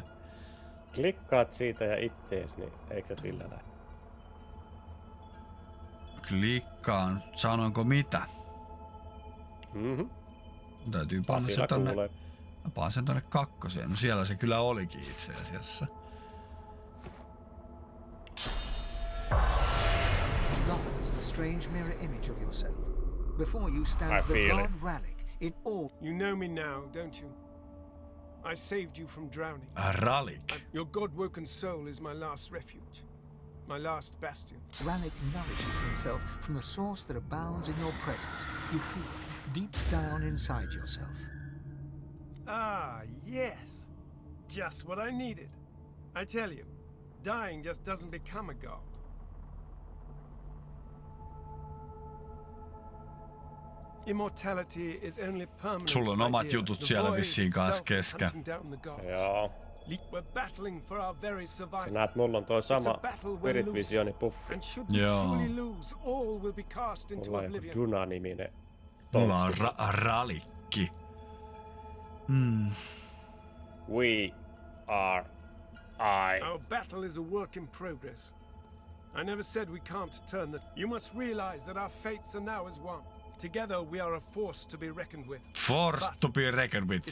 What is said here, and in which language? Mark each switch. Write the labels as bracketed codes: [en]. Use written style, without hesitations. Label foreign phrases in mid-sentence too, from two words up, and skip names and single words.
[fi] Klikkaat siitä ja ittees, niin eikö se sillä näin? Klikkaan. Sanoinko mitä? Mhm. Täytyy panna se Sillä tonne. kuulee. Mä paan sen tonne kakkoseen. No siellä se kyllä olikin itse asiassa. [en] God is the strange mirror image of yourself. Before you I stands the feel god it. Ralik in all... You know me now, don't you? I saved you from drowning. Ralik. Your god-woken soul is my last refuge, my last bastion. Ralik nourishes himself from the source that abounds in your presence. You feel it deep down inside yourself. Ah, yes. Just what I needed. I tell you, dying just doesn't become a god. Immortality is only permanent. [fi] Sulla on omat [en] idea. [fi] jutut [en] The [fi] siellä [en] void [fi] vissiin [en] itself [fi] kanssa [en] is [fi] kesken. [en] hunting down the gods. [fi] Joo. [en] We're battling for our very [fi] Sä [en] survival. [fi] näet, mulla on toi [en] It's a [fi] sama [en] battle we're [fi] Spirit [en] losing. [fi] Visioni puffi. [en] And should we [fi] Joo. [en] truly lose, all will be cast into [fi] Mulla on joku [en] oblivion. [fi] Duna-niminen. Mulla on Ralikki. [en] We are I. Our battle is a work in progress. I never said we can't turn the... You must realize that our fates are now as one. Together we are a force to be reckoned with. Forced to be reckoned with.